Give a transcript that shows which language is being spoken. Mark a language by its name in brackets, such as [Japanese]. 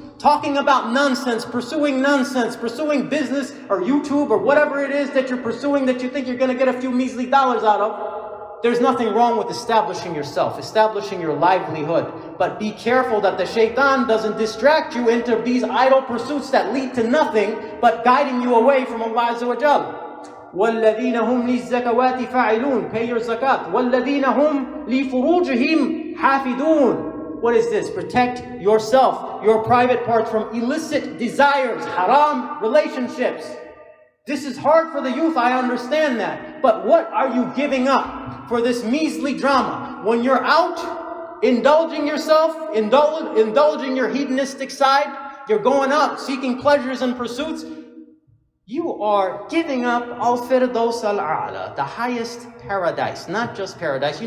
[English] Talking about nonsense, pursuing business or YouTube or whatever it is that you're pursuing that you think you're going to get a few measly dollars out of. There's nothing wrong with establishing yourself, establishing your livelihood. But be careful that the shaitan doesn't distract you into these idle pursuits that lead to nothing but guiding you away from Allah Azza wa Jal. [Arabic] وَالَّذِينَ هُمْ لِلزَّكَوَاتِ فَاعِلُونَ [English] Pay your zakat. [Arabic] وَالَّذِينَ هُمْ لِفُرُوجِهِمْ حَافِظُونَ [English] What is this? Protect yourself, your private parts from illicit desires, haram relationships. This is hard for the youth, I understand that. But what are you giving up for this measly drama? When you're out, indulging yourself, indulging your hedonistic side, you're going out seeking pleasures and pursuits, you are giving up al-firdaus al-a'la, the highest paradise, not just paradise.